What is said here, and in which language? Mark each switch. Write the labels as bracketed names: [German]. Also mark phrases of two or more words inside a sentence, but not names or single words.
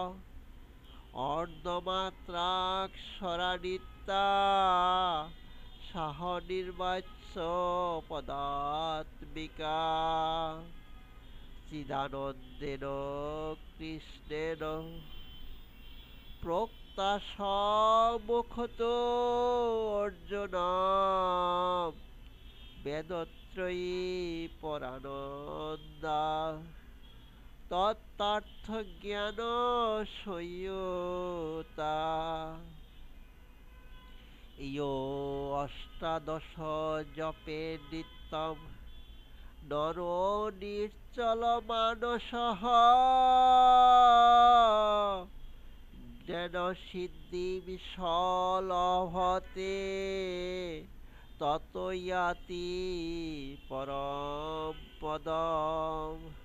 [Sanskrit] অর্ধমাত্রাক্ষরানিত্যা সাহ নির্বাচ্য পদাত্মিকা চিদানন্দেন কৃষ্ণেন প্ৰোক্তা সম্মুখতো অর্জুন বেদত্রয়ী পরানন্দা তত্ত্বার্থ জ্ঞান সংযুতা। ইয়ো অষ্টাদশ জপে নিত্যম নর নিশ্চল মানসহ জ্ঞান সিদ্ধি বিশলভতে ততয়াতি পরম পদম।